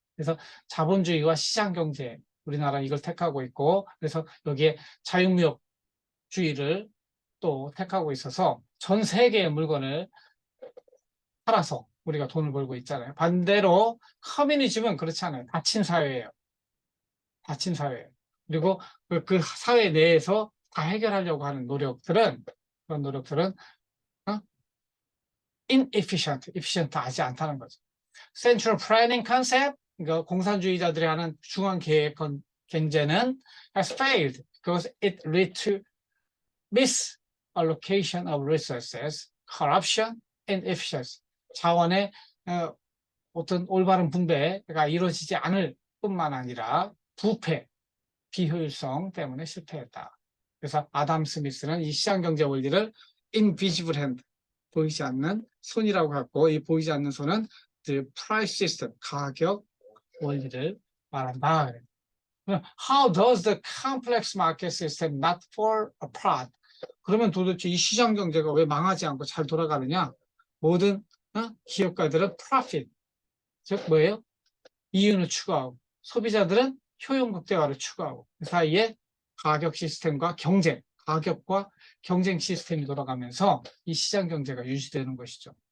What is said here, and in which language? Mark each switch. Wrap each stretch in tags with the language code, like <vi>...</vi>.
<ko>그래서 자본주의와 시장 경제, 우리나라 이걸 택하고 있고, 그래서 여기에 자유무역주의를 또 택하고 있어서 전 세계의 물건을 팔아서 우리가 돈을 벌고 있잖아요. 반대로 커뮤니즘은 그렇지 않아요. 닫힌 사회예요. 닫힌 사회예요. 그리고 그 사회 내에서 다 해결하려고 하는 노력들은, 그런 노력들은 inefficient, efficient하지 않다는 거죠.</ko> <en>Central planning concept,</en> <ko>그러니까 공산주의자들이 하는 중앙 계획 경제는</ko> <en>has failed because it led to misallocation of resources, corruption, and efficiency.</en> <ko>자원의 어떤 올바른 분배가 이루어지지 않을 뿐만 아니라 부패, 비효율성 때문에 실패했다. 그래서 아담 스미스는 이 시장경제 원리를 invisible hand, 보이지 않는 손이라고 하고, 이 보이지 않는 손은</ko> <en>the price system,</en> <ko>가격 원리를 말한다.</ko> <en>How does the complex market system not fall apart?</en> <ko>그러면 도대체 이 시장 경제가 왜 망하지 않고 잘 돌아가느냐? 모든 기업가들은 profit, 즉 뭐예요? 이윤을 추구하고, 소비자들은 효용 극대화를 추구하고, 그 사이에 가격 시스템과 경쟁, 가격과 경쟁 시스템이 돌아가면서 이 시장 경제가 유지되는 것이죠.</ko>